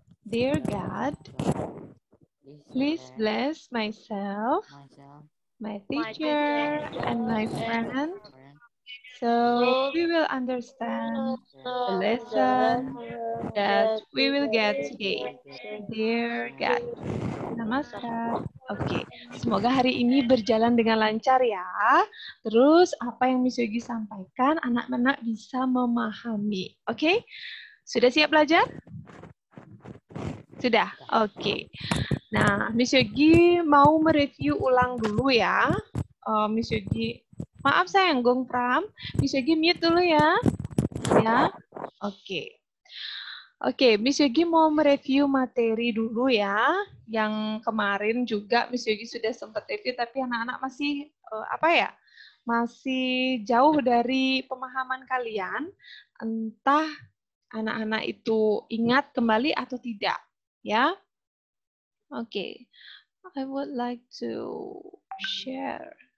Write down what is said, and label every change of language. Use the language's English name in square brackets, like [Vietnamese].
[English] Dear God, please bless myself, my teacher, and my friend, so we will understand the lesson that we will get today. Dear God, namaskar. [Indonesian] Oke, semoga hari ini berjalan dengan lancar ya. Terus apa yang Miss Yogi sampaikan, anak-anak bisa memahami. Oke, sudah siap belajar? Sudah, oke. Nah, Miss Yogi mau mereview ulang dulu ya. Miss Yogi, maaf sayang Gong Pram. Miss Yogi mute dulu ya. Ya, oke. Oke, Miss Yogi mau mereview materi dulu ya. Yang kemarin juga Miss Yogi sudah sempat review, tapi anak-anak masih masih jauh dari pemahaman kalian. Entah anak-anak itu ingat kembali atau tidak, ya. [English] Oke, I would like to share.